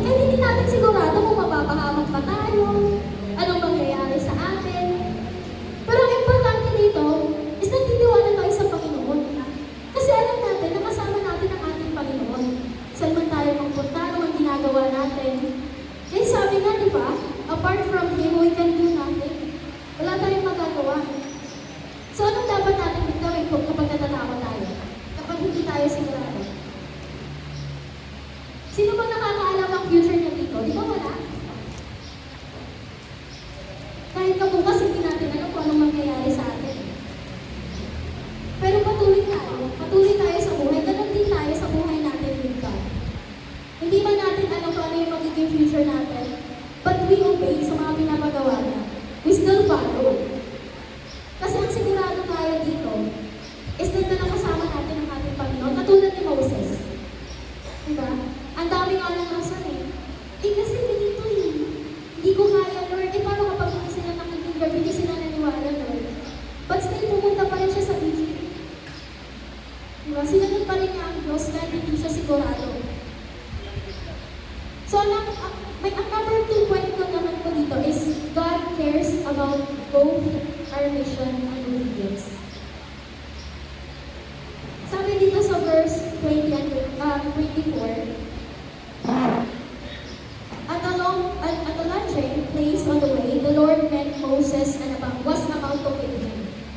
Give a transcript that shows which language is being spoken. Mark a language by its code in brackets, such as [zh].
[tl] Kaya hindi natin sigurado kung mapapahamak pa tayo. Anong mangyayari sa atin. Pero ang importante dito is nagtitiwala tayo sa Panginoon. Kasi alam natin na kasama natin ang ating Panginoon. Saan man tayo magpunta, ano man ginagawa natin. Kaya sabi nga, di ba? [en] Apart from Him, we can do nothing. [tl] Wala tayong magagawa. So, anong dapat natin gawin kapag natatakot tayo? Kapag hindi tayo sigurado? Sino ba nakakaalam ang future niya dito? Di ba wala? Kahit na bukas, hindi natin alam kung anong mangyayari sa atin. Pero patuloy tayo. Patuloy tayo sa buhay. Ganun din tayo sa buhay natin [en] with God. [tl] Hindi man natin alam kung ano yung magiging future natin. [en] But we obey [tl] sa mga pinapagawa niya. [en] We still follow. [tl] Kasi ang sigurado tayo dito is na nakasama natin ang ating Panginoon. Katulad ni Moses. Diba? Ang dami nga lang rason eh. Kasi ganito eh. Hindi ko kaya, Lord. Paano kapag hindi sila nakikinig, hindi sila naniwala, Lord? [en] But still, [tl] pumunta pa rin siya sa Egypt. Diba? Sinunod pa rin niya ang Diyos kahit hindi siya sigurado. [en] So, [tl] ang number 2 point ko naman po dito [en] is God cares about both our mission and obedience. [tl] Sabi dito sa [en] verse 20 and 24, At a launching place on the way, the Lord met Moses and was about to kill him.